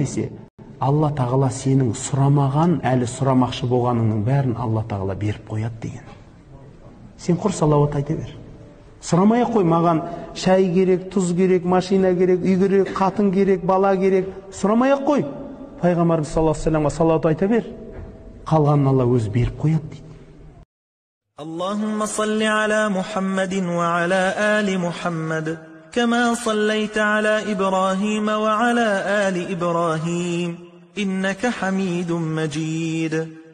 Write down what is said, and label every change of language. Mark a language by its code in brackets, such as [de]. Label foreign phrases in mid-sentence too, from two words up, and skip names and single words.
[kk] десе, Алла тағала сенің сұрамаған, әлі сұрамақшы болғаныңның бәрін Алла тағала беріп қояды деген. Сен құр салауат айта бер. Сұрамай ақ қой: "Маған шай керек, тұз керек, машина керек, үй керек, қатын керек, бала керек." Сұрамай ақ қой. Пайғамбарымыз [ar] صلى الله عليه [kk] вассаламға салауат айта бер. Қалғанын Алла өзі беріп қояды дейді. [ar] اللهم صل على محمد وعلى آل محمد كما صليت على إبراهيم وعلى آل إبراهيم إنك حميد مجيد.